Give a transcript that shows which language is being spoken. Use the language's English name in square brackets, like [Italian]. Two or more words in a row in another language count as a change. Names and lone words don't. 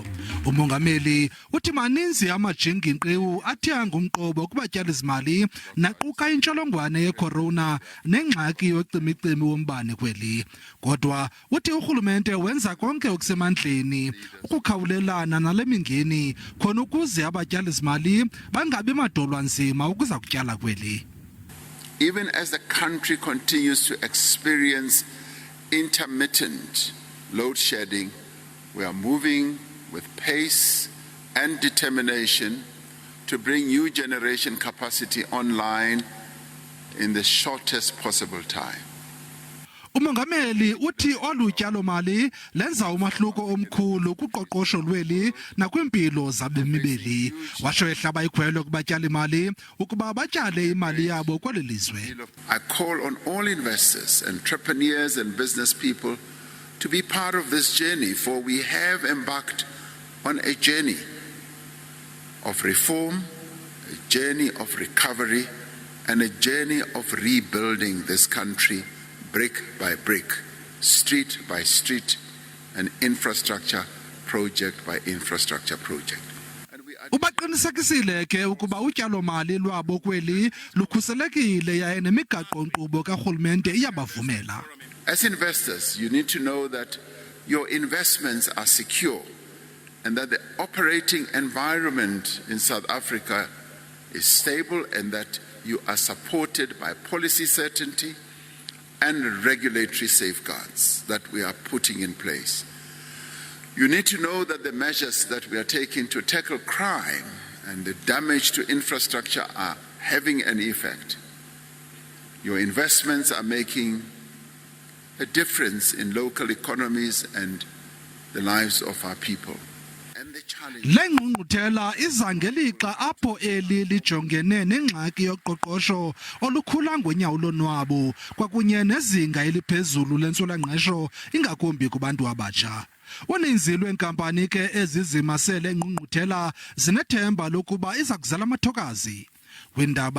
[Xhosa] Umongameli uthi maninzi amajingi-nkqiwu athe angumqobo kubatyali-mali naquka intsholongwane ye-corona nengxaki yocimicimi wombane kweli. Kodwa uthi urhulumente wenza konke okusemandleni ukukhawulelana nale mingeni khona ukuze abatyali-mali bangabi madolwa nzima ukuza kutyala kweli. [English] Even as the country continues to experience intermittent load shedding, we are moving with pace and determination to bring new generation capacity online in the shortest possible time. [Xhosa] Umongameli uthi olu tyalo-mali lenza umahluko omkhulu kuqoqosho lweli nakwimpilo zabemi beli. Washo ehlaba ikhwelo kubatyali-mali ukuba batyale imali yabo kweli lizwe. [English] I call on all investors, entrepreneurs and business people to be part of this journey, for we have embarked on a journey of reform, a journey of recovery, and a journey of rebuilding this country brick by brick, street by street, and infrastructure project by infrastructure project. [Xhosa] Ubaqinisekisile ke ukuba utyalo-mali lwabo kweli lukhuselekile yaye nemigaqo-nkqubo karhulumente iyabavumela. [English] As investors, you need to know that your investments are secure and that the operating environment in South Africa is stable and that you are supported by policy certainty and regulatory safeguards that we are putting in place. You need to know that the measures that we are taking to tackle crime and the damage to infrastructure are having an effect. Your investments are making a difference in local economies and the lives of our people. [Xhosa] Le ngqungquthela iza ngelixa apho eli lijongene nengxaki yoqoqosho olukhula ngonyawo lonwabo kwakunye nezinga eliphezulu lentswela-ngqesho ingakumbi kubantu abatsha. Uninzi lweenkampani ke ezizimasele ngqungquthela zinethemba lokuba iza kuzala amathokazi.